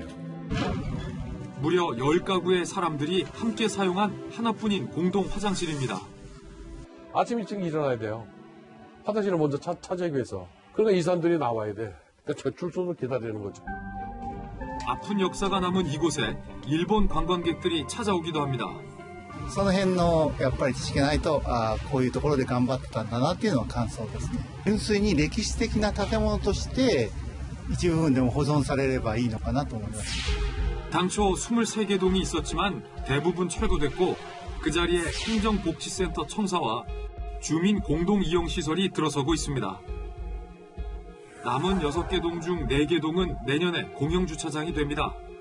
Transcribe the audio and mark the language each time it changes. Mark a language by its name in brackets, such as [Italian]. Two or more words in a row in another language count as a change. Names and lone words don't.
[Korean] 무려 10가구의 사람들이 함께 사용한 하나뿐인 공동 화장실입니다. 아침 일찍 일어나야 돼요. 화장실을 먼저 찾아기 위해서. 그러니까 이 사람들이 나와야 돼. 그러니까 제출소를 기다리는 거죠. 아픈 역사가 남은 이곳에 일본 관광객들이 찾아오기도 합니다. [Japanese] その辺のやっぱり知識がないとこういうところで頑張ってたんだなっていうのは感想ですね。純粋に歴史的な建物として一部分でも保存されればいいのかなと思います。 [Korean] 당초 23개 동이 있었지만 대부분 철거됐고 그 자리에 행정복지센터 청사와 주민 공동이용시설이 들어서고 있습니다. 남은 6개 동 중 4개 동은 내년에 공영주차장이 됩니다.